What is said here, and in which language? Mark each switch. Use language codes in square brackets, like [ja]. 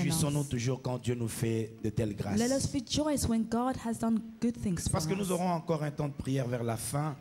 [fr] Réjouissons-nous toujours quand Dieu nous fait de telles grâces. [en] Let us rejoice when God has done good things for [fr] Parce que [en] us. [fr] nous aurons encore un temps de prière vers la fin.